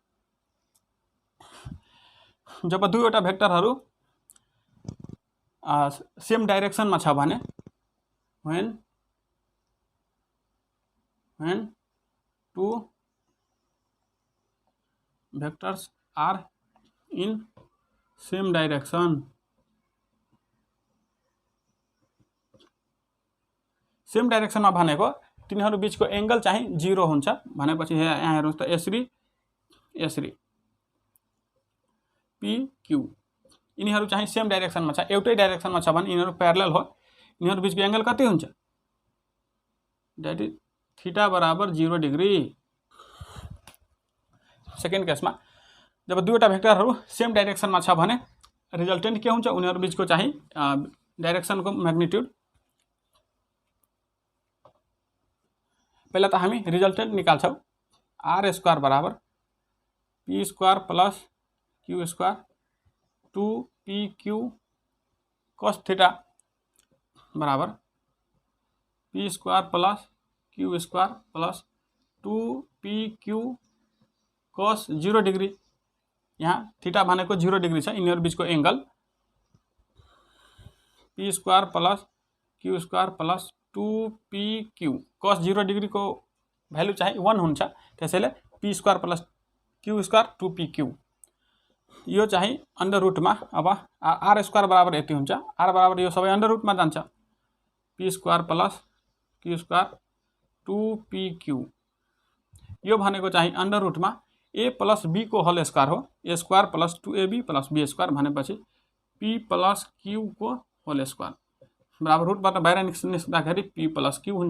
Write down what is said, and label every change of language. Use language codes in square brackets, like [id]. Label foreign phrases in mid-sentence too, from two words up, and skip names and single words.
[ne] जब दुईवटा भेक्टरहरू [en] same directionमा [ne] छ भने [en] when two vectors are in same direction, same directionमा [ne] भनेको तिनीहरू बीचको एंगल चाहिँ 0 हुन्छ भनेपछि यहाँ हेर्नुस् त यसरी PQ यिनीहरू चाहिँ [en] same directionमा [ne] छ, एउटै डाइरेक्सनमा छ भने यिनीहरू प्यारलल हो, यिनीहरू बीचको एंगल कति हुन्छ [en] that is theta [ne] बराबर 0 डिग्री। [en] second caseमा [ne] जब दुईवटा भेक्टरहरू [en] same directionमा [ne] छ भने रिजल्टेन्ट के हुन्छ उनीहरू बीचको चाहिँ डाइरेक्सनको म्याग्निट्युड। पहिला त हामी रिजल्टेन्ट निकाल्छौँ [en] r square [ne] बराबर [en] p square plus q square 2pq cos theta [ne] बराबर [en] p square plus q square plus 2pq cos 0 degree. [ne] यहाँ थीटा भनेको [en] 0 degree [ne] छ, यिनीहरू बीचको एंगल [en] p square plus q square plus 2pq cos 0 degree [ne] को भ्यालु चाहिँ 1 हुन्छ, त्यसैले [en] p square plus q square 2pq [ne] यो चाहिँ [en] under rootमा। [ne] अब [en] r square [ne] बराबर यति हुन्छ, r बराबर यो सबै अंडर रुटमा जान्छ, [en] p square plus q square 2pq [ne] यो भनेको चाहिँ [en] under rootमा a plus b [ne] को [en] whole square [ne] हो, [en] a square plus 2ab plus b square [ne] भनेपछि [en] p plus q [ne] को [en] whole square [ne] बराबर रुटबाट बाहिर निस्किँदाखेरि [en] p plus q [ne] हुन्छ।